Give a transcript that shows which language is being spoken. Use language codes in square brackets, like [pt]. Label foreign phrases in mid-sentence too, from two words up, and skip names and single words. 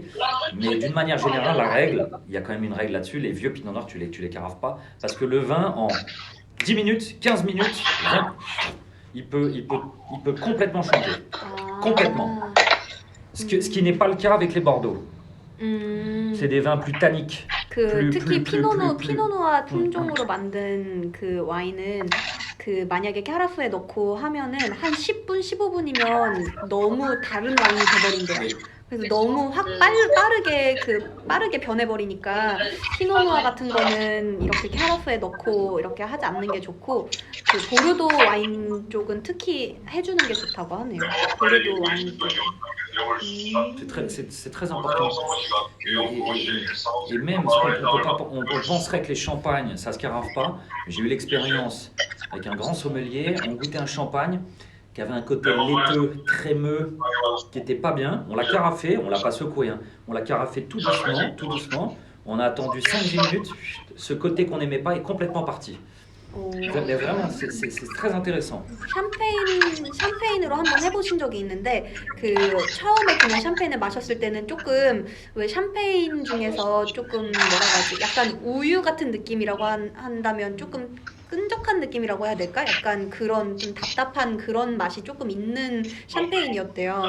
[fr] Mais d'une manière générale, la règle, il y a quand même une règle là-dessus. Les vieux pinot noirs, tu les carafes pas. Parce que le vin, en 10 minutes, 15 minutes, il peut complètement changer. Complètement. Ce qui n'est pas le cas avec les Bordeaux. C'est des vins plus tanniques. [ko] 특히 피노누아 품종으로 만든 그 와인은 그 만약에 캐라프에 넣고 하면은 한 10분, 15분이면 너무 다른 와인이 돼버린대요. 그래서 너무 빠르게 변해버리니까 피노누아 같은 거는 이렇게 캐라프에 넣고 이렇게 하지 않는 게 좋고 그 보르도 와인 쪽은 특히 해주는 게 좋다고 하네요. 보르도 와인 쪽. [fr] C'est très important. Et même, on penserait que les champagnes, ça ne se carafe pas. J'ai eu l'expérience avec un grand sommelier, on goûtait un champagne qui avait un côté laiteux, crémeux, qui n'était pas bien. On l'a carafé, on ne l'a pas secoué, hein. On l'a carafé tout doucement. On a attendu 5-10 minutes, ce côté qu'on n'aimait pas est complètement parti. Mais vraiment, c'est très intéressant. [ko] 샴페인으로 한번 해보신 적이 있는데 그 처음에 그냥 샴페인을 마셨을 때는 조금 왜 샴페인 중에서 조금 뭐라고 하지? 약간 우유 같은 느낌이라고 한다면 조금 끈적한 느낌이라고 해야 될까? 약간 그런 좀 답답한 그런 맛이 조금 있는 샴페인이었대요.